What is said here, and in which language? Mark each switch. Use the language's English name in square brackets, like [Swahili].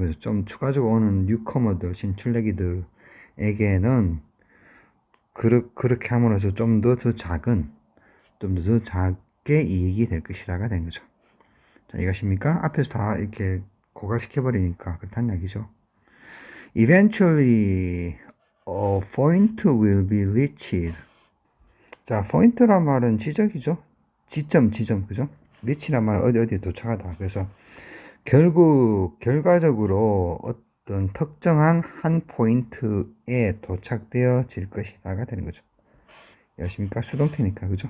[Korean] 그래서 좀 추가적으로 오는 뉴커머들, 진출렉이들에게는 그렇게 함으로써 좀 더 작은, 좀 더 작게 이익이 될 것이다가 된 거죠. 자, 이것입니까? 앞에서 다 이렇게 고갈시켜버리니까 그렇다는 얘기죠. [English] Eventually, a point will be reached. [Korean] 자, 포인트란 말은 지적이죠. 지점, 그죠? reach란 말은 어디에 도착하다. 그래서 결과적으로 어떤 특정한 한 포인트에 도착되어질 것이다가 되는 거죠. 여십니까? 수동태니까, 그죠?